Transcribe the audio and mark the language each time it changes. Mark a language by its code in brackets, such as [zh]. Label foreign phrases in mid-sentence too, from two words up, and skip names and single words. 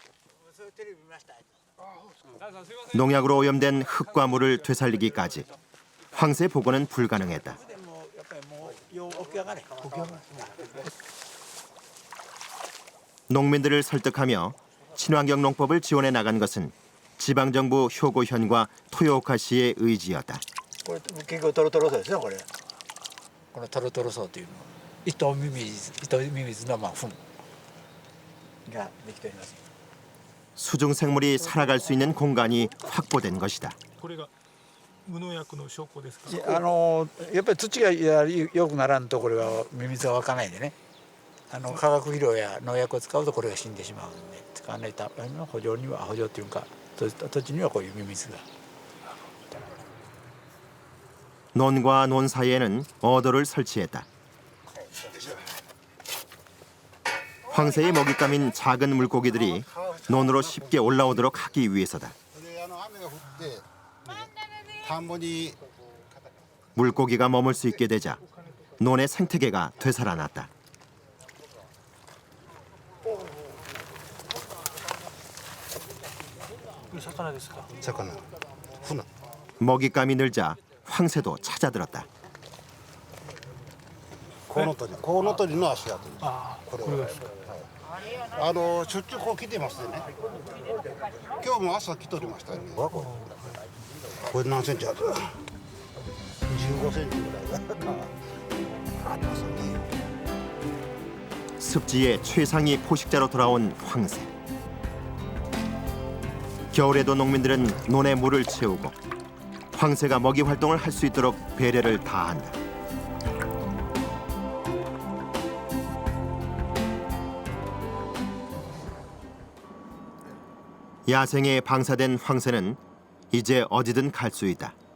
[ko] 농약으로 오염된 흙과 물을 되살리기까지 황새 복원은 불가능했다. 농민들을 설득하며 친환경 농법을 지원해 나간 것은 지방정부 효고현과 토요오카시의 의지였다. [ja] これ結構トロトロそうですねこれ。このトロトロそうというの糸ミミズの糞ができております。 [ko] 수중생물이 살아갈 수 있는 공간이 확보된 것이다. [ja] これが無農薬の証拠ですか。やっぱり土が良くならんとこれはミミズが湧かないでね。化学肥料や農薬を使うとこれが死んでしまうので使わないための補助っていうか土地にはこういうミミズが。 [ko] 논과 논 사이에는 어도를 설치했다. 황새의 먹잇감인 작은 물고기들이 논으로 쉽게 올라오도록 하기 위해서다. 물고기가 머물 수 있게 되자 논의 생태계가 되살아났다. 먹잇감이 늘자 황새도 찾아들었다. [ja] コウノトリの足跡です。これは。しょっちゅうこう来てましてね。今日も朝来とりましたね。これ何センチある？15センチぐらいがありますね。 [ko] 습지의 최상위 포식자로 돌아온 황새. 겨울에도 농민들은 논에 물을 채우고 황새가 먹이 활동을 할 수 있도록 배려를 다한다. 야생에 방사된 황새는 이제 어디든 갈 수 있다.